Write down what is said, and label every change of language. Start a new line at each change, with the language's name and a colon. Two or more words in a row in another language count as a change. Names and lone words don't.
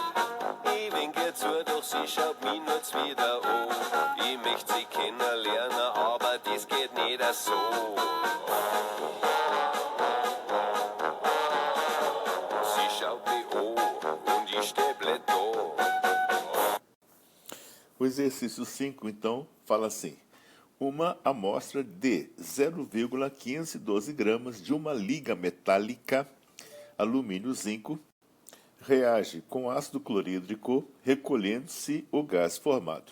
German: Ich wink ihr zu, doch sie schaut mich nur wieder an. Ich möcht sie kennenlernen, aber das geht nicht so. Sie schaut mich an und ich stäble da.
Portuguese: O exercício 5, então, fala assim: uma amostra de 0,512 gramas de uma liga metálica, alumínio-zinco, reage com ácido clorídrico, recolhendo-se o gás formado.